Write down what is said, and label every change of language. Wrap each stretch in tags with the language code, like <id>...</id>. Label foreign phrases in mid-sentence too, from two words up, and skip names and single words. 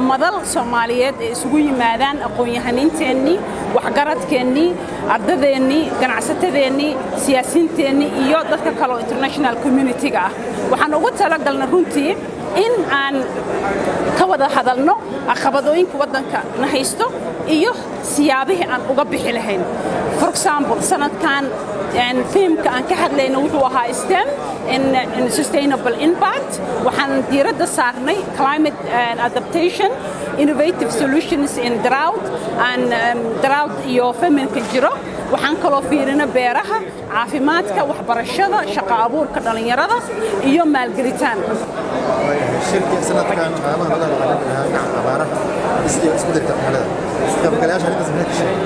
<so>madal Soomaaliyeed ee isugu yimaadaan aqoon-yahaninteenni waxgaradkeenni ardadeenni ganacsatadeenni siyaasiyiinteenni iyo dadka kale oo</so> <en>international community-ga</en> <so>ah waxaan ugu talagalnay runtii in aan ka wada hadalno caqabadooyinka waddanka na haysto iyo siyaabihi aan uga bixi lahayn</so> <en>for example</en> <so>sanadkan filmka aan ka hadlayno wuxuu ahaa</so> <en>STEM in sustainable impact</en> <so>waxaan diiradda saarnay</so> <en>climate adaptation innovative solutions in drought</en> <so>iyo famine-ka jiro waxaan kaloo fiirina beeraha caafimaadka waxbarashada shaqo abuurka dhalinyarada iyo maalgelitaan shirkii sanadkan qaamaha laga hadlayo abaaraha isbeddelka cimilada</so>